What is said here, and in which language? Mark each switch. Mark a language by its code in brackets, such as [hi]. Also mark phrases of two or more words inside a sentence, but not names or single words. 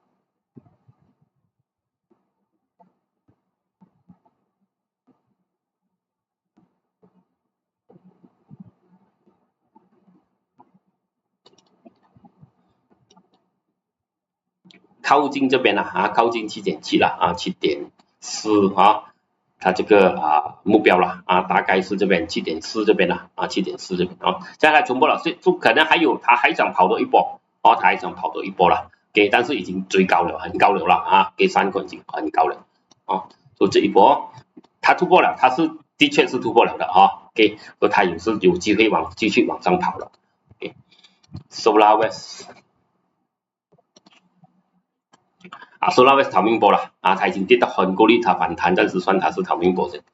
[zh] 靠近這邊靠近 7.7 了7.4它這個目標了大概是這邊 7.4 這邊了7.4 這邊再來重播了，所以可能它還想跑多一波它還想跑多一波了，給，但是已經最高了，很高了啦啊，給3塊已經很高了啊，所以這一波它突破了，它是的確是突破了的啊，給，所以它也是有機會繼續往上跑了。Solarwest 啊 ，Solarwest 逃命波了啊，它已經跌到很夠力，它反彈，暫時算它是逃命波先。